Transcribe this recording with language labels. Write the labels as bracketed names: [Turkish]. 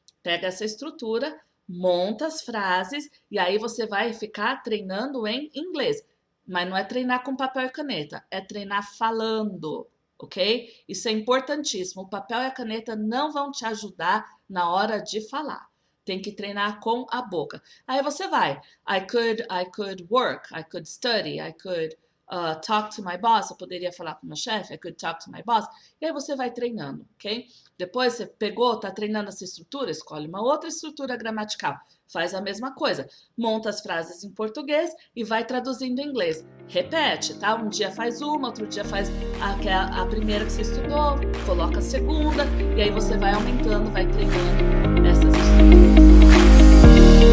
[Portuguese] Pega essa estrutura, monta as frases e aí você vai ficar treinando em inglês. Mas não é treinar com papel e caneta, é treinar falando, ok? Isso é importantíssimo. O papel e a caneta não vão te ajudar na hora de falar. Tem que treinar com a boca. Aí você vai. [English] I could work, I could study, I could talk to my boss. [Portuguese] Eu poderia falar com meu chefe, [English] I could talk to my boss. [Portuguese] E aí você vai treinando, ok? Depois você pegou, tá treinando essa estrutura, escolhe uma outra estrutura gramatical. Faz a mesma coisa. Monta as frases em português e vai traduzindo em inglês. Repete, tá? Um dia faz uma, outro dia faz a primeira que você estudou, coloca a segunda, e aí você vai aumentando, vai treinando essas estruturas.